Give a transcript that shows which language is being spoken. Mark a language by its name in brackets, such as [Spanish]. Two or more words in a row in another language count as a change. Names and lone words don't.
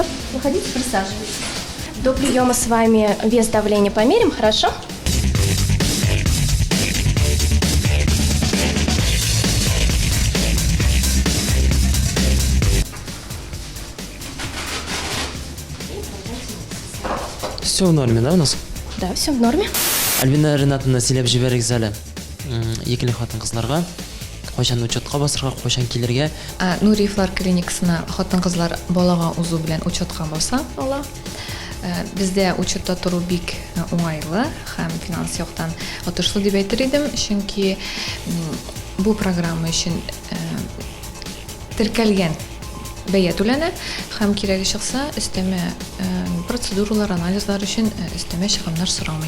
[Russian] Проходите, присаживайтесь. До приема с вами вес давления померим, хорошо? Все в норме, да, у нас? Да, все в норме. [Tatar] Альбина Ринатовна сөйләп җибәрегез әле. Екілі хатын-кызларга кайчан учетка басырга, кайчан килергә. Нуриевлар клиникасына хатын-кызлар балага узу белән учетка баса ала. Бездә учетта туру бик уңайлы һәм финанс яктан отышлы дип әйтер идем, чөнки бу программа өчен теркәлгән бәя түләнә һәм кирәге чыкса өстәмә процедуралар, анализлар өчен өстәмә чыгымнар сорамый.